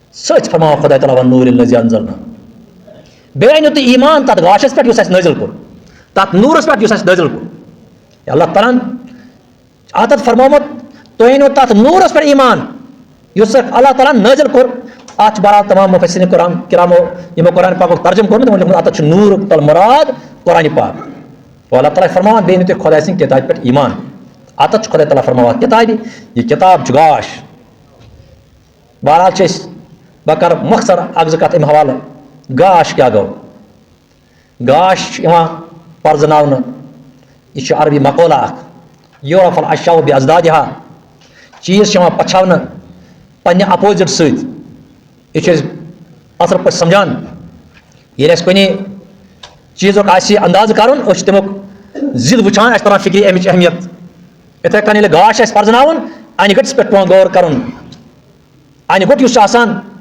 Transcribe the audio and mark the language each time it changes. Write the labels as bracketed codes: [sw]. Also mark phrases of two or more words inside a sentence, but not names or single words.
[ks] ست فرما خدا تعالیٰ [ar] والنور الذی انزلنا [ks] بیٚیہِ أنِو تُہۍ ایمان تَتھ گاشَس پٮ۪ٹھ یُس اَسہِ نٲزِل کوٚر تَتھ نوٗرَس پٮ۪ٹھ یُس اَسہِ نٲزِل کوٚر اللہ تعالیٰ ہن عطت فرمومُت تُہۍ أنِو تَتھ نوٗرَس پٮ۪ٹھ ایمان یُس اللہ تعالیٰ ہن نٲزِل کوٚر اَتھ چھِ بہرحال تمام مُفَسِریٖن قرآن کرامو یِمو قرآن پاکُک ترجُمہٕ کوٚرمُت تِمو لیوٗکھمُت اَتَتھ چھُ نوٗرُک تل مُراد قرآنِ پاک تو اللہ تعالیٰ فرماوان بیٚیہِ أنِو تُہۍ خۄداے سٕنٛدِ کِتابہِ پٮ۪ٹھ ایمان اَتَتھ چھُ خۄدا تعالیٰ فرماوان کِتابہِ یہِ کِتاب چھُ گاش بہرحال چھِ أسۍ بہٕ کَرٕ مۄخصر اَکھ زٕ کَتھ اَمہِ حوالہٕ گاش کیٛاہ گوٚو گاش چھُ یِوان پرزناونہٕ یہِ چھُ عربی مقولہ اکھ [ar] یورف الاشیاء بازدادہا [ks] چیٖز چھِ یِوان پَژھاونہٕ پنٛنہِ اپوزِٹ سۭتۍ یہِ چھِ أسۍ اَصٕل پٲٹھۍ سَمجھان ییٚلہِ اَسہِ کُنہِ چیٖزُک آسہِ اندازٕ کَرُن أسۍ چھِ تَمیُک ضِد وٕچھان اَسہِ تران فِکرِ اَمِچ اہمیت یِتھَے کٔنۍ ییٚلہِ گاش آسہِ پرزناوُن اَنہِ گٔٹِس پٮ۪ٹھ پٮ۪وان غور کَرُن اَنہِ گوٚٹ یُس چھُ آسان